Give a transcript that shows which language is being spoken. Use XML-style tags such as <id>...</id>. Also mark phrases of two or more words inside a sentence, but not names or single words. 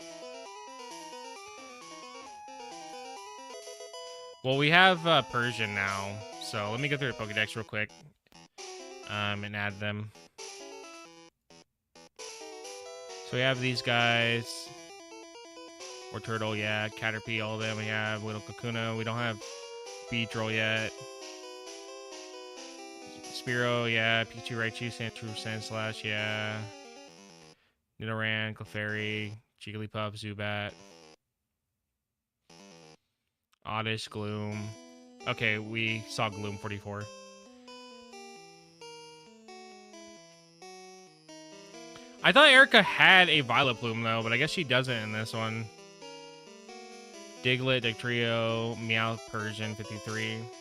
<en>Well, we have Persian now, so let me go through the Pokedex real quick and add them. So we have these guys. Or Turtle, yeah. Caterpie, all of them. We have Little Kakuna. We don't have Beedrill yet. Spearow, yeah. Pikachu, Raichu, Sandshrew, Sandslash, yeah. Nidoran, Clefairy, Jigglypuff, Zubat. Oddish, Gloom. Okay, we saw Gloom 44. I thought Erica had a Violet Plume, though, but I guess she doesn't in this one. Diglett, Dugtrio, Meowth, Persian, 53.</en>